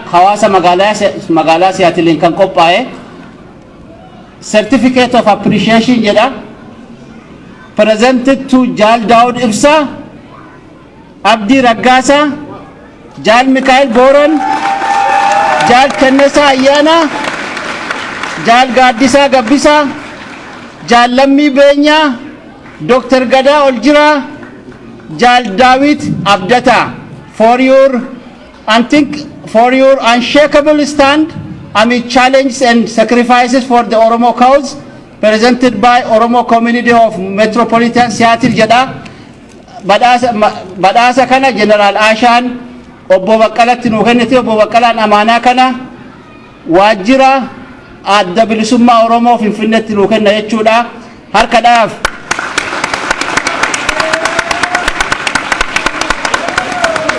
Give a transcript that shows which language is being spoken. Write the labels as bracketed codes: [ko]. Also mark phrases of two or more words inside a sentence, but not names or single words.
[om] hawaasa magaalaa Siyaatiliin kan qophaa'e [en] certificate of appreciation [om] jedha [en] presented to [om] Jaal Daawud Ibsa Abdii Raggaasa Jaal Mikaa'el Booran Jaal Kennesaa Ayyaana Jaal Gaaddisaa Gabbisaa Jaal Lammii Beenyaa Dr. Gada Oljira, Jaal Daawit Abdata, [en] for your unshakable stand amid challenges and sacrifices for the Oromo cause, presented by Oromo Community of Metropolitan Seattle jedha. [om] Badhaasa kana General Ashaan obbo Baqqalatti nuu kennite obbo Baqqalaan amaanaa kana waajjira adda bilisummaa Oromoo Finfinneetti nuu kenna jechuudha. Harkadhaaf.